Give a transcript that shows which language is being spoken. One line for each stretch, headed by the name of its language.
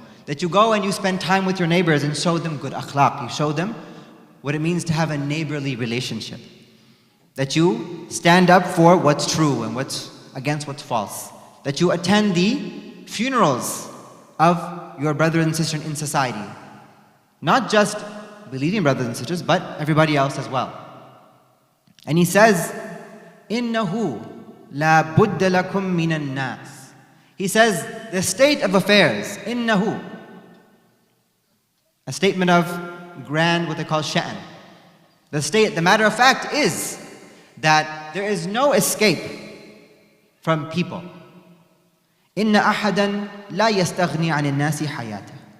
English: That you go and you spend time with your neighbors and show them good akhlaq. You show them what it means to have a neighborly relationship. That you stand up for what's true and what's against what's false. That you attend the funerals of your brothers and sisters in society. Not just believing brothers and sisters, but everybody else as well. And he says,
Arabic: إِنَّهُ لَا بُدَّ لَكُم مِّنَ النَّاسِ.
English: He says, the state of affairs, إِنَّهُ, a statement of grand, what they call sha'n. The matter of fact is that there is no escape from people.
Arabic: إِنَّ أَحَدًا لَا يَسْتَغْنِي عَنِ النَّاسِ حَيَاتًا.